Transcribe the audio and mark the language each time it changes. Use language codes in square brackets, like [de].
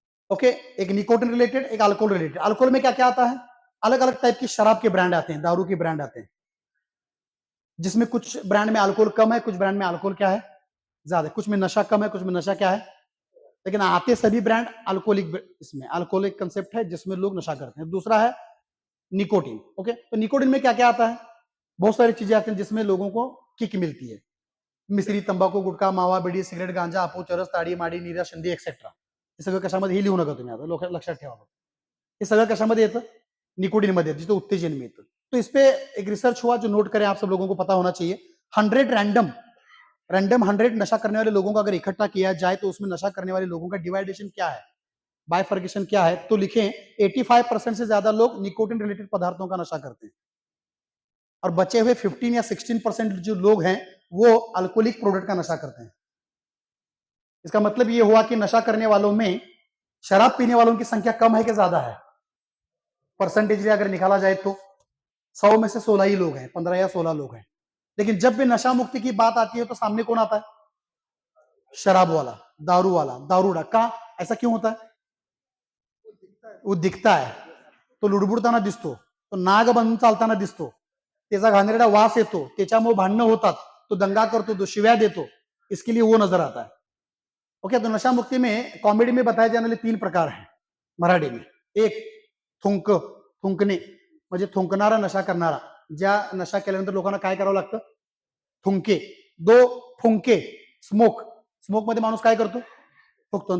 [hi] Okay, एक nicotine related, एक alcohol related. Alcohol में क्या क्या आता है, अलग अलग टाइप की शराब के ब्रांड आते हैं, दारू के ब्रांड आते हैं, जिसमें कुछ ब्रांड में अल्कोहल कम है, कुछ ब्रांड में अल्कोहल क्या है ज्यादा, कुछ में नशा कम है, कुछ में नशा क्या है, लेकिन आते सभी ब्रांड अल्कोहलिक, इसमें अल्कोहलिक कंसेप्ट है जिसमें लोग नशा करते हैं। दूसरा है निकोटिन। ओके, तो निकोटिन में क्या क्या आता है, बहुत सारी चीजें आती हैं जिसमें लोगों को किक मिलती है, मिश्री, तंबाखू, गुटखा, मावा, बिडी, सिगरेट, गांजा, आपो, चरस, ताडी, माडी, नीरा, शंदी एक्सेट्रा। [mr] हे सगळं कशामध्ये, हे लिहू नका तुम्ही, आता लोक लक्षात ठेवा। हे सगळं कशामध्ये येतं, निकोटिन मध्ये, जिथे उत्तेजन मिळतं। [hi] तो इस पे एक रिसर्च हुआ जो नोट करें, आप सब लोगों को पता होना चाहिए। 100 रैंडम 100 नशा करने वाले लोगों का अगर इकट्ठा किया जाए तो उसमें नशा करने वाले लोगों का डिवाइडेशन क्या है, बाइफर्केशन क्या है, तो लिखें 85% से ज्यादा लोग निकोटिन रिलेटेड पदार्थों का नशा करते हैं, और बचे हुए 15 या 16% जो लोग हैं वो अल्कोहलिक प्रोडक्ट का नशा करते हैं। इसका मतलब ये हुआ कि नशा करने वालों में शराब पीने वालों की संख्या कम है कि ज्यादा है, परसेंटेज अगर निकाला जाए तो 100 में से 16 ही लोग हैं, 15 या 16 लोग हैं। लेकिन जब भी नशा मुक्ति की बात आती है तो सामने कौन आता है, शराब वाला, दारू वाला, दारूडा। का ऐसा क्यों होता है, वो दिखता है [mr] तो लुडबुडताना दिसतो, तो नाग बनून चालताना दिसतो, त्याचा घाणेरडा वास येतो, त्याच्यामुळे भांडणं होतात, तो दंगा करतो, तो शिव्या देतो, [hi] इसके लिए वो नजर आता है। ओके, तो नशा मुक्ति में कॉमेडी में बताए जाने वाले 3 प्रकार हैं मराठी में। [mr] एक थुंकणे, म्हणजे थुंकणारा, नशा करणारा, ज्या नशा केल्यानंतर लोकांना काय करावं लागतं, थुंके। 2 फुंके, स्मोक मध्ये माणूस काय करतो, फुकतो।